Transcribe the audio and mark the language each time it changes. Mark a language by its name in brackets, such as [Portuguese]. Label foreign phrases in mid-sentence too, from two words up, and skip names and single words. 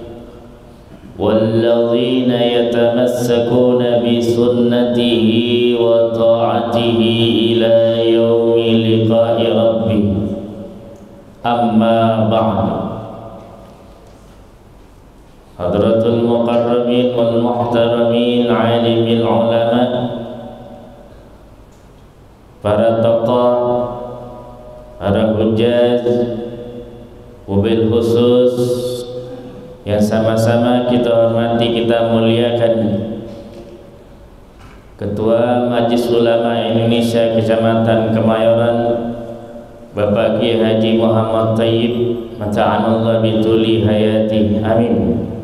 [Arabic] والذين يتمسكون بسنته وطاعته إلى يوم لقاء ربه. أما بعد. حضرة المقربين والمحترمين عالم العلماء, [Indonesian] para tokoh, para hujjaj, [Arabic] وبالخصوص [Indonesian] yang sama-sama kita hormati, kita muliakan, Ketua Majelis Ulama Indonesia Kecamatan Kemayoran Bapak Kiai Haji Muhammad Thayyib, [Arabic] متعنا الله بطول الحياة, [Indonesian] amin.